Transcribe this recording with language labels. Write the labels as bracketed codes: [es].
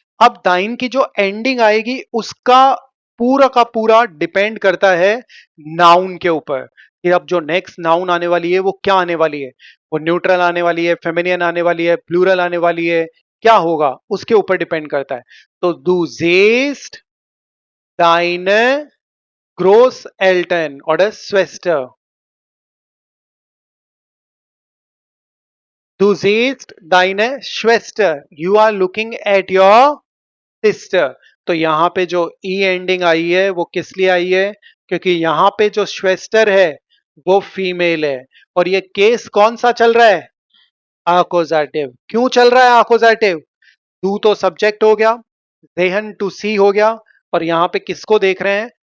[hi] अब दाइन की जो एंडिंग आएगी उसका पूरा का पूरा डिपेंड करता है नाउन के ऊपर कि अब जो नेक्स्ट नाउन आने वाली है वो क्या आने वाली है। वो न्यूट्रल आने वाली है, फेमिनियन आने वाली है, प्लूरल आने वाली है, क्या होगा उसके ऊपर डिपेंड करता है। [de] तो डू जेस्ट deine Großeltern oder Schwester? Du siehst deine Schwester. [en] You are looking at your sister. [hi] तो यहां पे जो ई एंडिंग आई है वो किस लिए आई है? क्योंकि यहां पे जो श्वेस्टर है वो फीमेल है। और ये केस कौन सा चल रहा है? आकोजाटिव। क्यों चल रहा है आकोजाटिव? डू तो सब्जेक्ट हो गया, देहन टू सी हो गया, और यहां पे किसको देख रहे हैं?